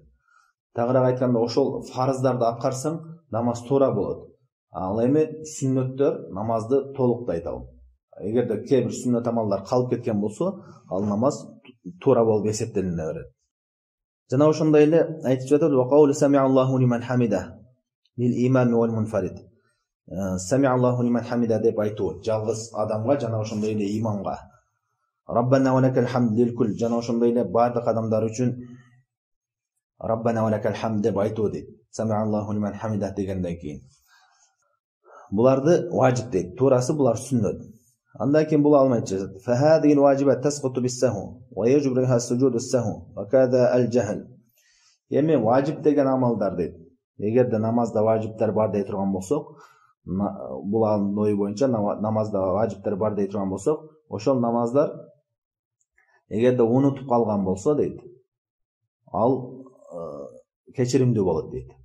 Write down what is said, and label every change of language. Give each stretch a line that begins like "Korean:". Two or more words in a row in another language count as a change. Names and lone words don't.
Kyrgyz: Тагыраак айтканда, ошол фарыздарды аткарсаң, намаз туура болот. Ал эми сүннөттөр намазды толуктайт ал. Эгерде кээ бир сүннөт амалдар калып кеткен болсо, ал намаз туура болуп эсептелине берет. Жана ошондой эле айтып жатат,
Arabic: وقول سمع الله لمن حمده للإمام والمنفرد. سمع الله لمن حمده
Kyrgyz: деп айтуу жалгыз адамга жана ошондой эле имамга.
Arabic: ربنا ولك الحمد للكل.
Kyrgyz: Жана ошондой эле бардык адамдар үчүн
Arabic: ربنا ولك الحمد
Kyrgyz: деп айтуу дейт.
Arabic: سمع الله لمن حمده
Kyrgyz: дегенден кийин. Буларды важип дейт. Туурасы булар сүннөт. Андан кийин бул алмайт жатат.
Arabic: فهذه الواجبات تسقط بالسهو ويجب لها سجود السهو وكذا الجهل.
Kyrgyz: Эми важип деген амалдар дейт. Эгерде намазда важиптер бар дей турган болсок, бул алымдын ою боюнча намазда важиптер бар дей турган болсок, ошол намаздар эгерде унутуп калган болсо дейт, ал кечиримдүү болот дейт.